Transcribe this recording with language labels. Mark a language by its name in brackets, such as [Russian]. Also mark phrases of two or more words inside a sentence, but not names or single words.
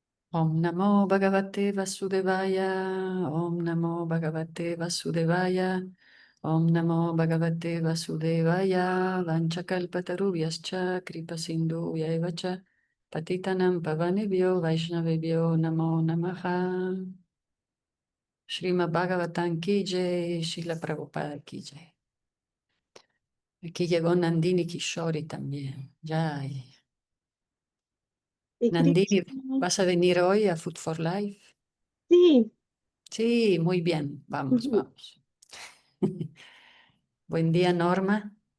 [Sanskrit] ॐ नमो भगवते वासुदेवाय, ॐ नमो भगवते वासुदेवाय, ॐ नमो भगवते वासुदेवाय, वाञ्छाकल्पतरुभ्यश्च, कृपासिन्धुभ्य एव च, पतितानां पावनेभ्यो, वैष्णवेभ्यो, नमो नमः, श्रीमद् भागवतम् [Hindi] की जय, [Sanskrit] Srila Prabhupada [Hindi] की जय. [Spanish] Aquí llegó Nandini Kishori también. Jai. Y Nandini, Krishna. ¿vas a venir hoy a Food for Life? Sí. Sí, muy bien. Vamos, vamos. Buen día, Norma.